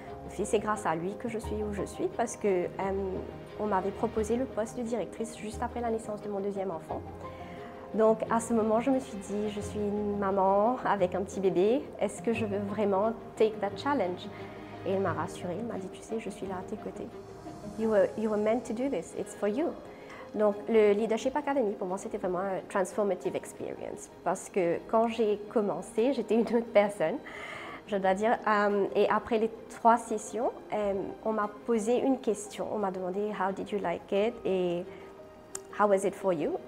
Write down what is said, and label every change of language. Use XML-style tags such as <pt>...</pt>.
<fr>C'est grâce à lui que je suis où je suis parce qu'on m'avait proposé le poste de directrice juste après la naissance de mon 2e enfant. Donc à ce moment, je me suis dit, je suis une maman avec un petit bébé, est-ce que je veux vraiment</fr> <en>take that challenge?</en> <fr>Et il m'a rassurée, il m'a dit, tu sais, je suis là à tes côtés.</fr> <en>You were meant to do this, it's for you.</en> <fr>Donc le Leadership Academy, pour moi, c'était vraiment un</fr> <en>transformative experience</en> <fr>parce que quand j'ai commencé, j'étais une autre personne. Je dois dire, et après les 3 sessions, on m'a posé une question. On m'a demandé</fr> <en>« How did you like it ?» et « How was it for you ?»</en>